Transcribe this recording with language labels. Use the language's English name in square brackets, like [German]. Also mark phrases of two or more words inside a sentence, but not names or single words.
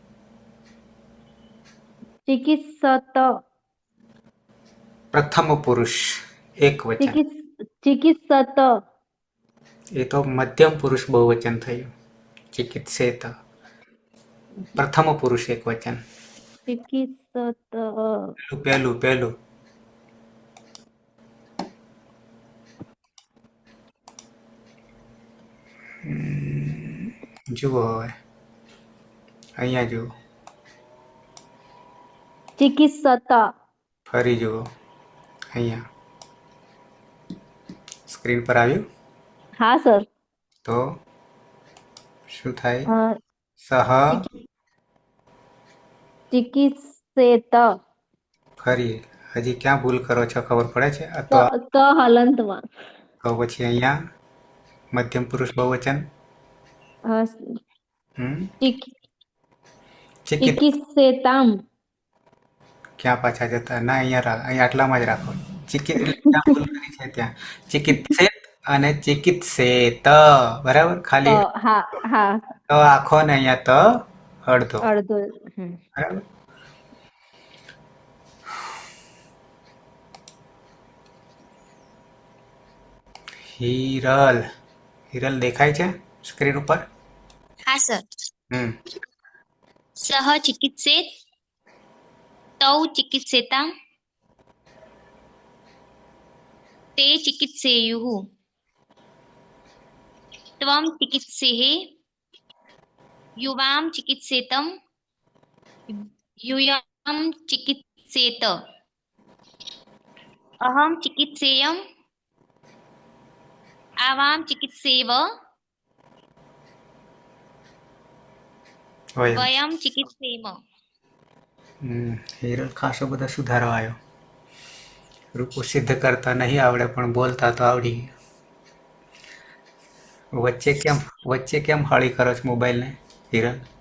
[Sanskrit] चिकित्सत प्रथम पुरुष एक वचन चिकित्सत [Hindi] ये तो [Sanskrit] मध्यम पुरुष बहुवचन थયું चिकित्सेत प्रथम पुरुष एक वचन चिकित्सत [Gujarati] પહેલું પહેલું જુઓ હવે અહીંયા જુઓ [Sanskrit] चिकित्सत [Gujarati] ફરી જુઓ અહીંયા સ્ક્રીન પર આવ્યું [Hindi] हाँ सर [Gujarati] તો શું થાય સહ [Sanskrit] चिकित्सेत [Gujarati] ફરી હજી ક્યાં ભૂલ કરો છો ખબર પડે છે તો हलंतમાં તો પછી અહીંયા મધ્યમ પુરુષ [Sanskrit] बहुवचन चिकित चिकित्सेतां [Gujarati] ક્યાં પાછા જતા ના અહીંયા અહીંયા આટલામાં જ રાખો ચિકિત ત્યાં ભૂલ કરી છે ત્યાં ચિકિત્સેત અને ચિકિત્સેત બરાબર ખાલી [Hindi] हाँ हाँ [Gujarati] તો આખો ને અહીંયા તો અડધો अर्धो બરાબર હિરલ હિરલ દેખાય છે સ્ક્રીન ઉપર [Hindi] हाँ सर [Sanskrit] सः चिकित्सेत तौ चिकित्सेतां ते चिकित्सेयुः त्वं चिकित्सेः युवां चिकित्सेतं यूयं चिकित्सेत अहं चिकित्सेयम् आवां चिकित्सेव વયમ वयं चिकित्सेम [Gujarati] હિરલ ખાસો બધો સુધારો આવ્યો રૂપો સિદ્ધ કરતા નહીં આવડે પણ બોલતા તો આવડી ગયું વચ્ચે કેમ હળી કરો છો મોબાઈલને હિરલ